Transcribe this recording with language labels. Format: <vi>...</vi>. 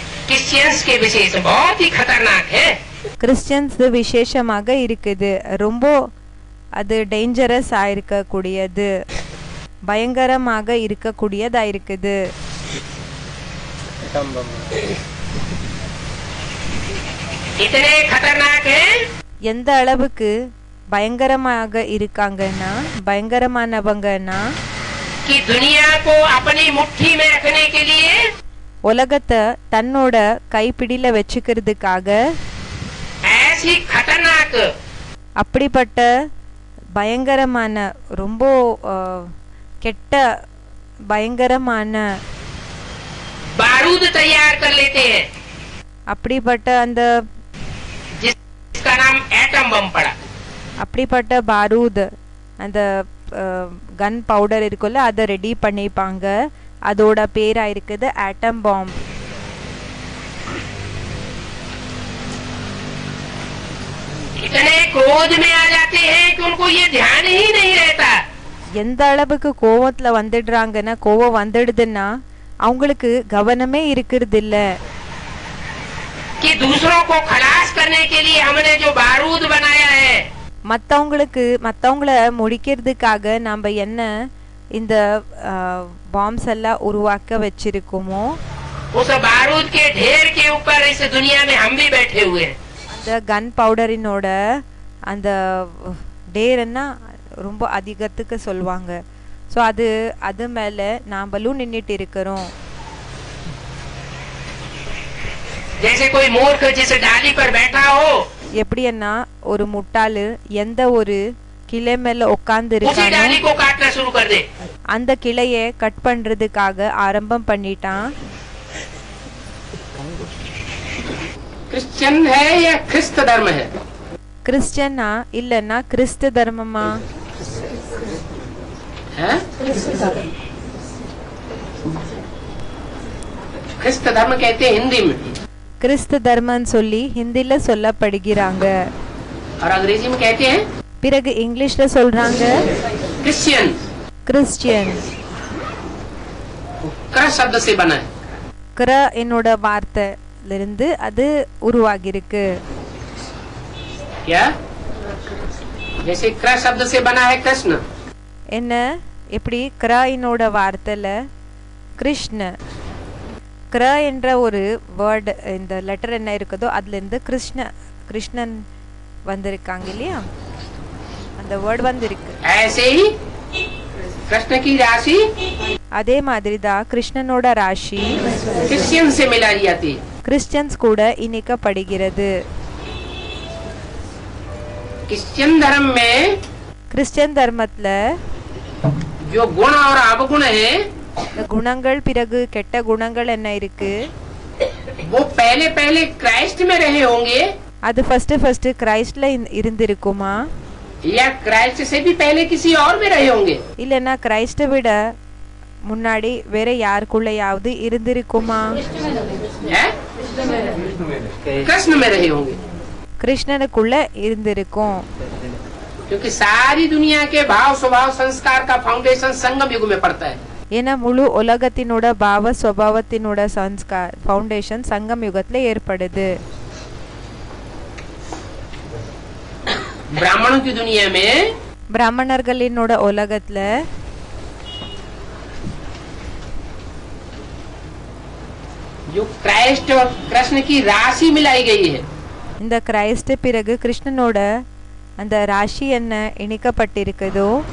<hi>Christians के विशेष बहुत ही खतरनाक है।</hi> <ta>கிறிஸ்டியன்ஸ் விசேஷமாக இருக்குது, ரொம்ப அது டேஞ்சரஸ் ஆயிருக்கக்கூடியது, பயங்கரமாக இருக்கக்கூடியதா இருக்குது.</ta> <hi>इतने खतरनाक है</hi> <ta>எந்த அளவுக்கு பயங்கரமாக இருக்காங்கன்னா, பயங்கரமானவங்கன்னா</ta> <hi>कि दुनिया को अपनी मुट्ठी में रखने के लिए</hi> <ta>உலகத்தை தன்னோட கைப்பிடியில வச்சுக்கிறதுக்காக</ta> <hi>ऐसी खतरनाक</hi> <ta>அப்படிப்பட்ட பயங்கரமான ரொம்ப கெட்ட பயங்கரமான</ta> <hi>बारूद तैयार कर लेते हैं,</hi> <ta>அப்படிப்பட்ட அந்த</ta> <hi>जिसका नाम एटम बम पड़ा।</hi> <ta>அப்படிப்பட்ட பாரூத் அந்த கன் பவுடர் இருக்குல்ல, அதை ரெடி பண்ணிப்பாங்க. அதோட பேரா இருக்குது ஆட்டம் பாம்.</ta> <hi>इतने क्रोध में आ जाते हैं कि उनको ये ध्यान ही नहीं रहता</hi> <ta>எந்த அளவுக்கு கோவத்துல வந்துடுறாங்கன்னா, கோவம் வந்துடுதுன்னா அவங்களுக்கு கவனமே இருக்கிறது இல்ல.</ta> <hi>कि दूसरों को खलास करने के लिए हमने जो बारूद बनाया है,</hi> <ta>மத்தவங்கள முடிக்கிறதுக்காக நாம என்ன இந்த பாம்ஸ் எல்லாம் உருவாக்க வச்சிருக்கோமோ,</ta> <hi>उस बारूद के ढेर के ऊपर इस दुनिया में हम भी बैठे हुए हैं।</hi> <ta>அந்த கன் பவுடரினோட அந்த டேர்னா ரொம்ப அதிகத்துக்கு சொல்லுவாங்க. ஸோ அது மேல நாமளும் நின்றுட்டு இருக்கிறோம்.</ta> <hi>जैसे कोई मूर्ख जिस डाली पर बैठा हो,</hi> <ta>எப்படின்னா ஒரு முட்டாளு எந்த ஒரு கிளை மேல உட்கார்ந்து</ta> <hi>उसी डाली</hi> <ta>இருக்கானோ</ta> <hi>को काटना शुरू कर दे।</hi> <ta>அந்த கிளையை கட் பண்றதுக்காக ஆரம்பம் பண்ணிட்டான்.</ta> <hi>क्रिश्चियन है या ख्रिस्त धर्म है?</hi> <ta>கிறிஸ்டியனா இல்லன்னா கிறிஸ்து தர்மமா?</ta> <hi>हैं? ख्रिस्त धर्म कहते हैं हिंदी में,</hi> <ta>கிறிஸ்து தர்மன்னு சொல்லி ஹிந்தில சொல்லப்படுகிறாங்க.</ta> <hi>और अंग्रेजी में कहते हैं</hi> <ta>பிறகு இங்கிலீஷ்ல சொல்றாங்க</ta> <hi>क्रिश्चियन।</hi> <ta>கிறிஸ்டியன்.</ta> <hi>क्र शब्द से बना है।</hi> <ta>கிற என்னோட வார்த்தையில இருந்து அது உருவாகி இருக்கு.</ta> <hi>क्या? जैसे क्र शब्द से बना है कृष्ण,</hi> <ta>என்ன எப்படி கிற என்னோட வார்த்தையில கிருஷ்ண, கிற என்ற ஒரு வேர்டு இந்த லெட்டர் என்ன இருக்குதோ அதுல இருந்து கிருஷ்ணன் வந்திருக்காங்க இல்லையா, அந்த வேர்டு வந்திருக்கு.</ta> <hi>ऐसे ही कृष्ण की राशि</hi> <ta>அதே மாதிரி தான் கிருஷ்ணனோட ராசி</ta> <hi>क्रिश्चियन से मिलाई जाती है।</hi> <ta>கிறிஸ்டியன்ஸ் கூட இணைக்கப்படுகிறது.</ta> <hi>क्रिश्चियन धर्म में</hi> <ta>கிறிஸ்டியன் தர்மத்துல</ta> <hi>जो गुण और अवगुण है,</hi> <ta>இந்த குணங்கள் பிறகு கெட்ட குணங்கள் என்ன இருக்கு,</ta> <hi>वो पहले पहले क्राइस्ट में रहे होंगे</hi> <ta>அது ஃபர்ஸ்ட் கிரைஸ்ட்ல இருந்திருக்குமா,</ta> <hi>या क्राइस्ट से भी पहले किसी और में रहे होंगे?</hi> <ta>இல்லனா கிரைஸ்ட விட முன்னாடி வேற யாருக்குள்ளயாவது இருந்திருக்குமா?</ta> <hi>हैं? कृष्ण में रहे होंगे,</hi> <ta>கிருஷ்ணனுக்குள்ள இருந்திருக்கும்.</ta> <hi>क्योंकि सारी दुनिया के भाव स्वभाव संस्कार का फाउंडेशन संगम युग में पड़ता है।</hi> <ta>ஏன்னா முழு உலகத்தினோட பாவ சுபாவத்தினோட சன்ஸ்கார் ஃபவுண்டேஷன் சங்கம் யுகத்துல ஏற்படுது.</ta> <hi>ब्राह्मणों की दुनिया में</hi> <ta>பிராமணர்களினோட உலகத்துல</ta> <hi>जो क्राइस्ट और कृष्ण की राशि मिलाई गई है,</hi> <ta>இந்த கிரைஸ்ட் பிறகு கிருஷ்ணனோட அந்த ராசி என்ன இணைக்கப்பட்டிருக்குதோ,</ta>